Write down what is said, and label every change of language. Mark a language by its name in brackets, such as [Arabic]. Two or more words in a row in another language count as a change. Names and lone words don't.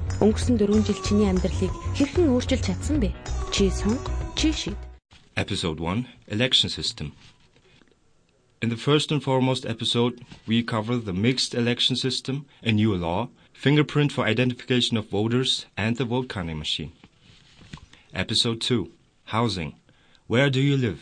[Mongolian] Өнгөрсөн 4 жил чиний амьдралыг хэрхэн өөрчилж чадсан бэ? Чи сонго, чи шийд. [English] Episode 1, Election System. In the first and foremost episode, we cover the mixed election system, a new law, fingerprint for identification of voters, and the vote counting machine. Episode 2, Housing. Where do you live?